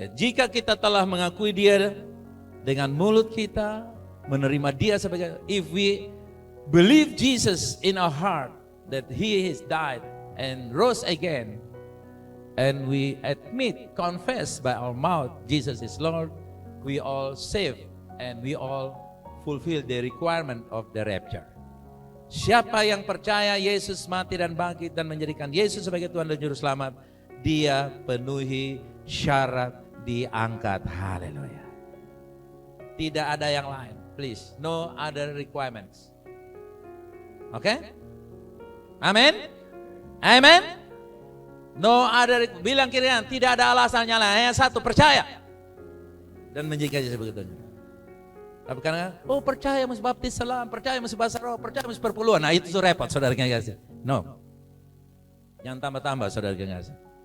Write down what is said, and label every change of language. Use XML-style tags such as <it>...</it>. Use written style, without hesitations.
<id>Jika kita telah mengakui dia dengan mulut kita, menerima dia sebagai,</id> <en>if we believe Jesus in our heart that he has died and rose again, and we admit, confess by our mouth Jesus is Lord, we all saved and we all fulfill the requirement of the rapture.</en> <id>Siapa yang percaya Yesus mati dan bangkit dan menjadikan Yesus sebagai Tuhan dan Juru Selamat, dia penuhi syarat diangkat. Haleluya. Tidak ada yang lain.</id> <en>Please, no other requirements. Oke? Okay? Amin? Amin? No other,</en> <id>bilang kirian, tidak ada alasannya lain. Yang satu, percaya. Dan menjadikan Yesus sebagai Tuhan. Tapi karena, percaya mesti baptis selam, percaya mesti bahasa roh, percaya mesti perpuluhan. Nah itu repot saudara yang kasih. No. Jangan tambah-tambah saudara yang kasih.</id>